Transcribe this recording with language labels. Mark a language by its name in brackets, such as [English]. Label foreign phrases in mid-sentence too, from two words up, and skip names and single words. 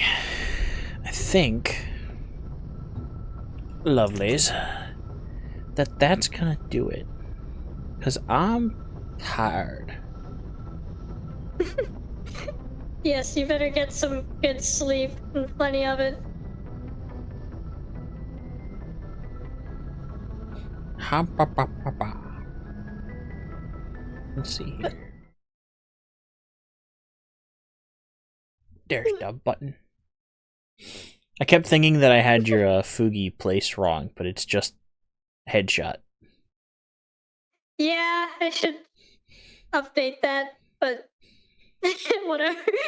[English] I think, lovelies, that's gonna do it. Because I'm tired. Yes, you better get some good sleep and plenty of it. Ha, ba, ba, ba, ba. Let's see here. There's the button. I kept thinking that I had your Fugi placed wrong, but it's just headshot. Yeah, I should update that, but whatever.